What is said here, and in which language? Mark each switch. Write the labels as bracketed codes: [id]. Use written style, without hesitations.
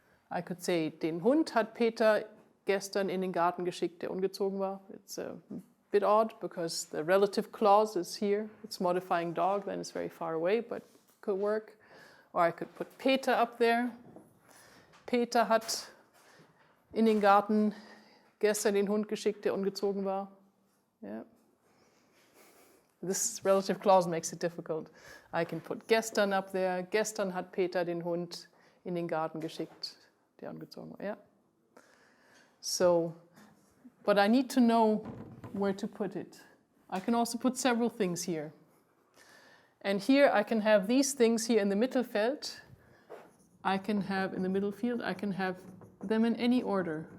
[en] I could say, [de] den Hund hat Peter gestern in den Garten geschickt, der ungezogen war. [en] It's a bit odd because the relative clause is here. It's modifying dog, then it's very far away, but could work. Or I could put Peter up there. [de] Peter hat in den Garten gestern den Hund geschickt, der ungezogen war. [en] Yeah. This relative clause makes it difficult. I can put gestern up there. [de] Gestern hat Peter den Hund in den Garten geschickt, der ungezogen war. [en] Yeah. So, but I need to know where to put it. I can also put several things here. And here I can have these things here in the Mittelfeld. I can have in the middle field, I can have them in any order.